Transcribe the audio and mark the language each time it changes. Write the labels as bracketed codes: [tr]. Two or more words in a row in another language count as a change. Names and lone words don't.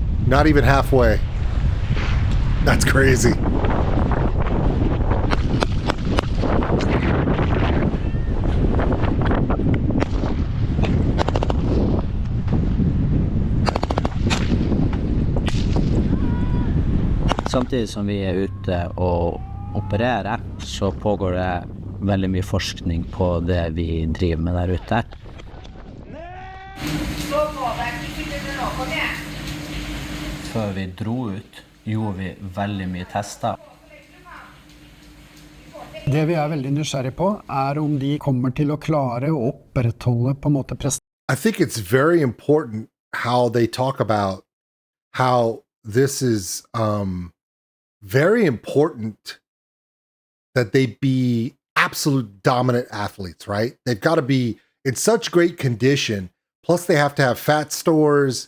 [en] Not even halfway. That's crazy. [no] Samtidig som vi ute og opererer, så pågår det veldig mye forskning på det vi driver med der ute. Før vi dro ut, gjorde vi veldig mye tester. Det vi veldig nysgjerrig på om de kommer til å klare å opprettholde på en måte [en] I think it's very important how they talk about how this is very important that they be absolute dominant athletes, right? They've got to be in such great condition. Plus they have to have fat stores.